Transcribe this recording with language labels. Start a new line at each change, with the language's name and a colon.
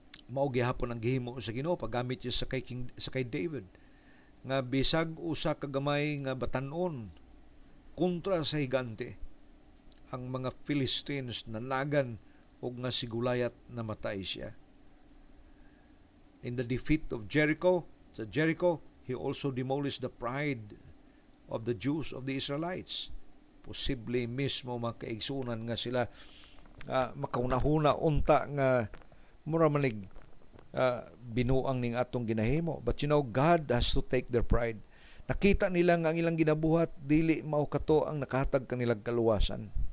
Cebuano: Mao gihapon ang gihimo sa Ginoo paggamit siya sa kay David nga bisag usa ka gamay nga batan-on kontra sa higante, ang mga Philistines nanagan og nga si Goliath namatay siya.
English: In the defeat of Jericho, he also demolished the pride of the Jews, of the Israelites.
Cebuano: Posible mismo makaigsunan nga sila makaunahuna unta nga mura manig binuang ning atong ginahimo.
English: But God has to take their pride.
Cebuano: Nakita nila nga ang ilang ginabuhat dili mao kato ang nakahatag kanilang kaluwasan.